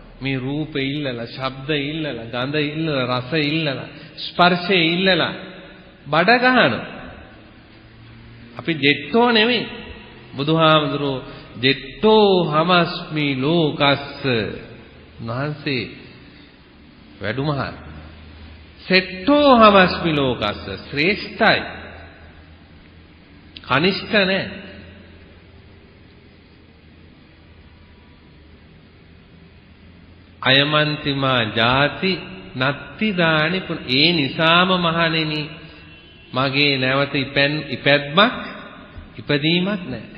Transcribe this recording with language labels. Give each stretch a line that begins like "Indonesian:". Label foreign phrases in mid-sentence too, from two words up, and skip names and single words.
Sinhala: මේ රූපේ ඉල්ලලා, ශබ්ද ඉල්ලලා, ගඳ ඉල්ලලා, රස ඉල්ලලා, ස්පර්ශේ ඉල්ලලා බඩ ගහනවා. අපි ජෙට්ටෝ නෙමෙයි. බුදුහාමුදුරෝ
Pali: ජෙට්ටෝ හමස්මි ලෝකස්ස.
Sinhala: උන්වහන්සේ වැඩුමහල්.
Pali: සෙට්ටෝ හමස්මි ලෝකස්ස.
Sinhala: ශ්‍රේෂ්ඨයි. කනිෂ්ඨ නැහැ.
Pali: අයමන්තිමා ජාති නත්ති දානි.
Sinhala: ඒ නිසාම මහණෙනි මගේ නැවත ඉපැද්මක් ඉපදීමක් නැහැ.